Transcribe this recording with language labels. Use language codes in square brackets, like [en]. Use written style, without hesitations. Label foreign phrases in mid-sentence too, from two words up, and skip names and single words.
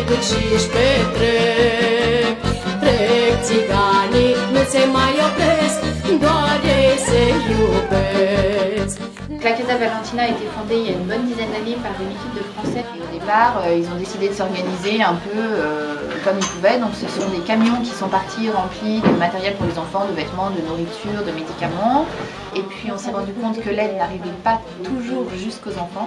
[ro] și-și petrec. Trec țiganii, nu se mai opresc, doar ei se iubesc. [fr] La Casa Valentina a été fondée il y a une bonne dizaine d'années par une équipe de Français. Et au départ, ils ont décidé de s'organiser un peu comme ils pouvaient. Donc ce sont des camions qui sont partis remplis de matériel pour les enfants, de vêtements, de nourriture, de médicaments. Et puis on s'est rendu compte que l'aide n'arrivait pas toujours jusqu'aux enfants.